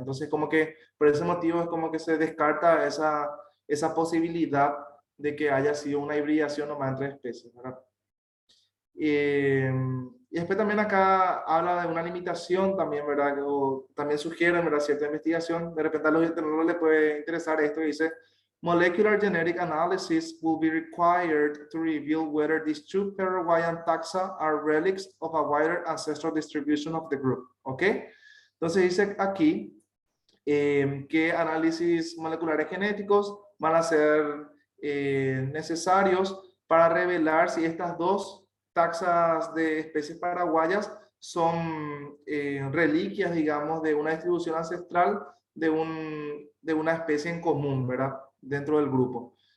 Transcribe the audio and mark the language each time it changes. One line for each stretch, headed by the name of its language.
Spanish: Entonces, como que por ese motivo es como que se descarta esa posibilidad de que haya sido una hibridación nomás entre especies, ¿verdad? Y después también acá habla de una limitación también, ¿verdad? O también sugiere, ¿verdad? Cierta investigación. De repente a los internautas les puede interesar esto. Dice,
English: molecular genetic analysis will be required to reveal whether these 2 Paraguayan taxa are relics of a wider ancestral distribution of the group.
Spanish: ¿Ok? Entonces dice aquí que análisis moleculares genéticos van a ser necesarios para revelar si estas 2 taxas de especies paraguayas son reliquias, digamos, de una distribución ancestral de una especie en común, ¿verdad? Dentro del grupo.